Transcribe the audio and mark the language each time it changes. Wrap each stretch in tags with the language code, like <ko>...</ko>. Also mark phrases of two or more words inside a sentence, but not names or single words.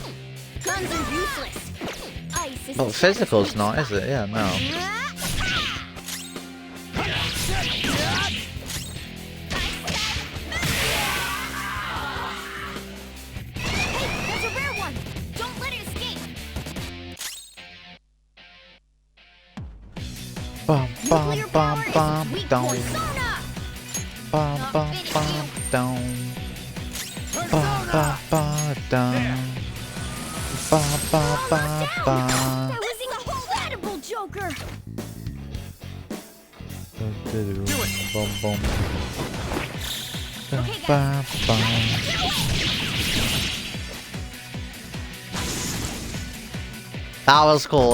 <en>Guns are useless. Ice is But physical's not, is it? Yeah, no. Hey, there's a rare one. Don't let it escape. Bum bum bum bum down. Bum bum bum down. Ba ba ba dum. Ba ba ba ba. That was incredible, Joker. Bum bum. Ba ba. That was cool.</en>